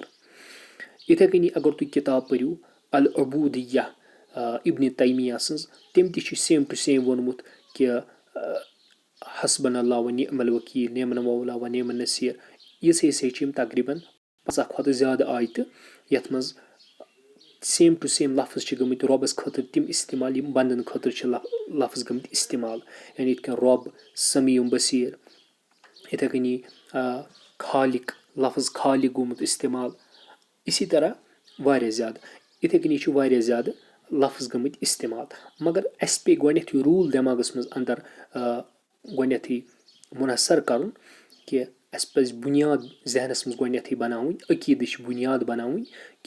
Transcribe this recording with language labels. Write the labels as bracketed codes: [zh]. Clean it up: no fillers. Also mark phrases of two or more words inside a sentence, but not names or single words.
[ks] یِتھے کٔنی اگر تُہۍ کِتاب پٔرِو العبوٗدیہ ابنِ تیمیہ سٕنٛز تٔمۍ تہِ چھُ [en] same to same [ks] ووٚنمُت کہِ [ar] حسبن اللہ و نعم الوکیٖل نعم المولا و نعم النصیٖر [ks] یِژھے چھِ یِم تقریٖبن 50 کھۄتہٕ زیادٕ آیتہٕ یتھ منٛز [en] same to same [ks] لفظ چھِ گٔمٕتۍ رۄبس خٲطرٕ تِم استعمال یِم بنٛدن خٲطرٕ چھِ لفظ گٔمٕتۍ استعمال یعنی یِتھ کٔنۍ رۄب [ar] سمیع بصیٖر [ks] یِتھے کٔنی خالق لفظ خالق گوٚمُت استعمال [ur] اسی طرح [ks] واریاہ زیادٕ یِتھے کٔنی چھُ واریاہ زیادٕ لفظ گٔمٕتۍ استعمال مگر اسہِ پیٚیہِ گۄڈنٮ۪تھٕے روٗل دٮ۪ماغس منٛز اندر گۄڈنٮ۪تھٕے مُنحصر کرُن کہِ اسہِ پزِ بُنیاد ذہنس منٛز گۄڈنٮ۪تھٕے بناوٕنۍ عقیٖدٕچ بُنیاد بناوٕنۍ کہِ